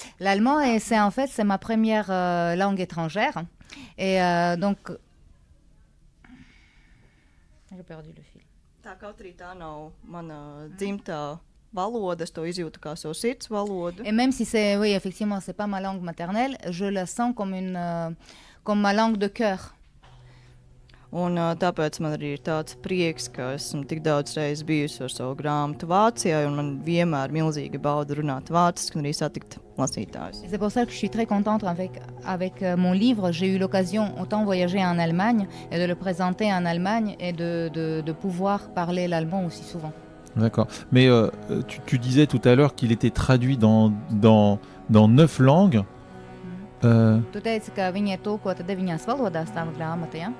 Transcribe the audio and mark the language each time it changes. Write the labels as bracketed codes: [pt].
[fr] L'allemand, c'est ma première langue étrangère. Et donc... J'ai perdu le fil. [lv] Tā kaut arī tā nav mana dzimtā valoda, es to izjūtu kā savu sirds valodu. [fr] Et même si oui, effectivement, c'est pas ma langue maternelle, je la sens comme ma langue de cœur. [lv] Un tāpēc man arī ir tāds prieks, ka esmu tik daudz reizes bijusi ar savu grāmatu Vācijā, un man vienmēr milzīgi bauda runāt vāciski un arī satikt lasītājus. [fr] C'est pour ça que je suis très contente avec mon livre. J'ai eu l'occasion autant voyager en Allemagne et de le présenter en Allemagne et de pouvoir parler l'allemand aussi souvent. D'accord. Mais tu disais tout à l'heure qu'il était traduit dans 9 langues. [lv] Tu teici, ka viņi ir tulkoti 9 valodās tava grāmata, ja?